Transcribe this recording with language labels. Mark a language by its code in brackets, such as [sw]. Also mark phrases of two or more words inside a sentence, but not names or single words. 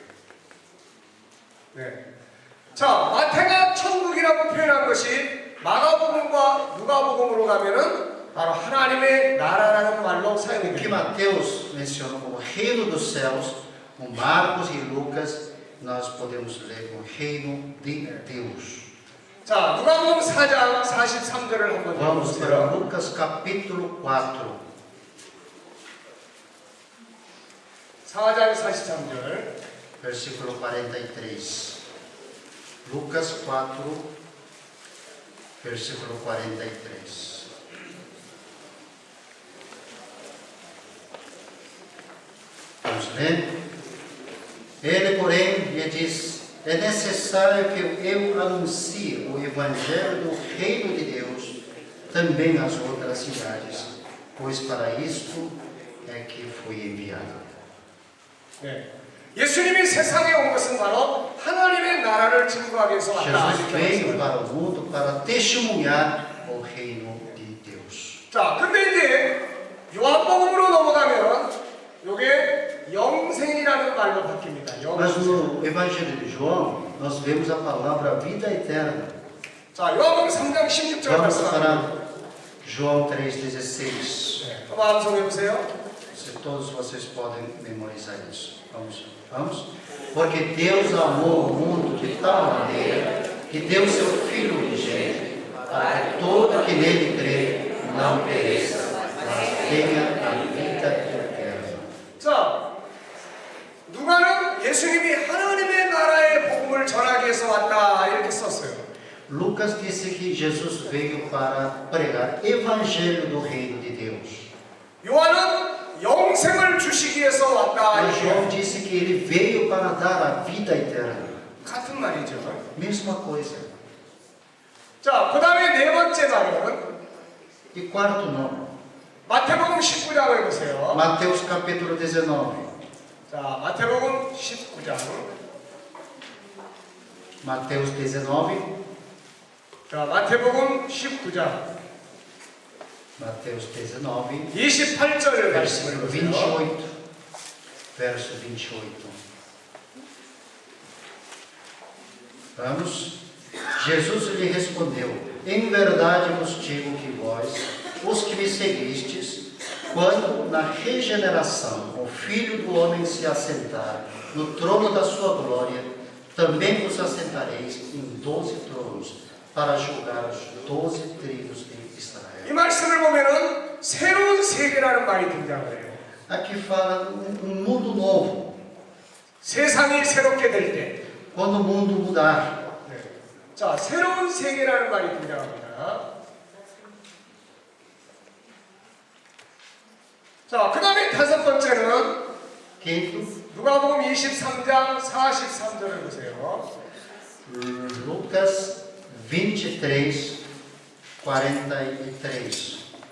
[ko] 네. 자, 마태가 천국이라고 표현한 것이 마가복음과 누가복음으로 가면은 바로 하나님의 나라라는 말로 사용이 [pt] O que [ko] 됩니다. [pt] Mateus mencionou como reino dos céus, com Marcos e Lucas, nós podemos ler o reino de Deus. [ko] 자, 누가복음 4장 43절을 한번 [pt] Vamos para [ko] 읽어보세요. [pt] Lucas capítulo 4. [ko] 4장 43절. [pt] Versículo 43. Lucas 4, versículo 43. Vamos ler? Ele, porém, lhe diz: é necessário que eu anuncie o evangelho do reino de Deus também às outras cidades, pois para isto é que fui enviado. [ko] 네. 예수님이 세상에 온 것은 바로 하나님의 나라를 증거하기 위해서 왔다. [pt] Jesus veio para o mundo para testemunhar o reino de Deus. [ko] 자, 근데 이제 요한복음으로 넘어가면 요게 영생이라는 말로 바뀝니다. [pt] Mas [ko] 영생. [pt] no Evangelho de João, nós vemos a palavra vida eterna. [ko] 자, 요한복음 3장 16절 [pt] Vamos [ko] 말씀. [pt] para João 3,16. [ko] 네. 한번 암송해 보세요. [pt] Se todos vocês podem memorizar isso. Vamos? Porque Deus amou o mundo de tal maneira que deu seu Filho unigênito, para que todo que nele crê não pereça, mas tenha a vida eterna. [ko] 자, 누가는 예수님이 하나님의 나라의 복음을 전하기 위해서 왔다 이렇게 썼어요. [pt] Lucas disse que Jesus veio para pregar evangelho do reino de Deus. [ko] 요한은 영생을 주시기 위해서 왔다 [pt] Mas João [ko] 이렇게. [pt] disse que ele veio para dar a vida eterna. [ko] 같은 말이죠. [pt] Mesma coisa. [ko] 자, 그 다음에 네 번째 말은 [pt] E quarto nome, [ko] 마태복음 19장 해보세요. [pt] Mateus capítulo 19. [ko] 자, 마태복음 19장. [pt] Mateus 19. [ko] 자, 마태복음 19장 [pt] Mateus 19, [ko] 28절을 말씀을 [pt] versículo [ko] 보세요. [pt] 28. Verso 28. Vamos. Jesus lhe respondeu: em verdade vos digo que vós, os que me seguistes, quando na regeneração o Filho do Homem se assentar no trono da sua glória, também vos assentareis em 12 tronos, para julgar os 12 tribos de Israel. [ko] 이 말씀을 보면은 새로운 세계라는 말이 등장을 해요. [pt] Aqui fala mundo novo. [ko] 세상이 새롭게 될 때. [pt] Quando o mundo mudar. [ko] 네. 자, 새로운 세계라는 말이 등장합니다. 자, 그 다음에 다섯 번째는 [pt] Quinto, [ko] 누가복음 23장 43절을 보세요. [pt] Lucas 23, 43.